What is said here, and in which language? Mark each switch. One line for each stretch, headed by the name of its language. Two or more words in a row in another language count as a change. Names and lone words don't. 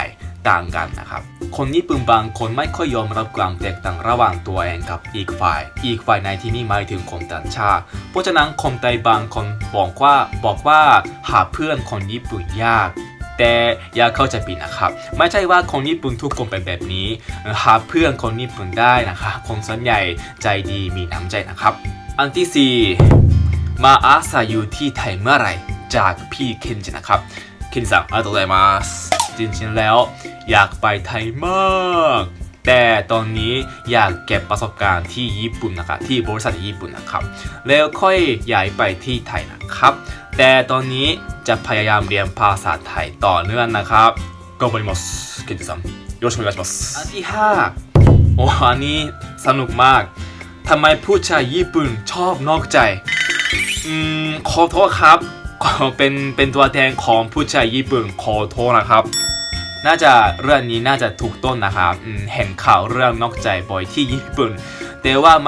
Thai: ยต่างกันนะครับคนญี่ปุ่นบางคนไม่ค่อยยอมรับความแตกต่างระหว่างตัวเองกับอีกฝ่ายในที่นี่หมายถึงคนต่างชาติเพราะฉะนั้นคนไทยบางคนบอกว่าหาเพื่อนคนญี่ปุ่นยากแต่อย่าเข้าใจผิดนะครับไม่ใช่ว่าคนญี่ปุ่นทุกคนเป็นแบบนี้หาเพื่อนคนญี่ปุ่นได้นะคะคนส่วนใหญ่ใจดีมีน้ำใจนะครับอันที่ 4มาอาศัยอยู่ที่ไทยเมื่อไหร่จากพี่เคนจินะครับเคนจิさん
Japanese: ありがとうございます
Thai: จริงๆแล้วอยากไปไทยมากแต่ตอนนี้อยากเก็บประสบการณ์ที่ญี่ปุ่นนะครับที่บริษัทญี่ปุ่นนะครับแล้วค่อยย้ายไปที่ไทยนะครับแต่ตอนนี้จะพยายามเรียนภาษาไทยต่อเนื่องนะครับ
Japanese: 頑張りますケンジさんよろしくお願いします
Thai: อันที่ 5อันนี้สนุกมากทำไมผู้ชายญี่ปุ่นชอบนอกใจขอโทษครับเป็นตัวแทนของผู้ชายญี่ปุ่นขอโทษนะครับน่าจะเรื่องนี้น่าจะถูกต้นนะครับเห็นข่าวเรื่องนอกใจบ่อยที่ญี่ปุ่นแต่ว่าไม่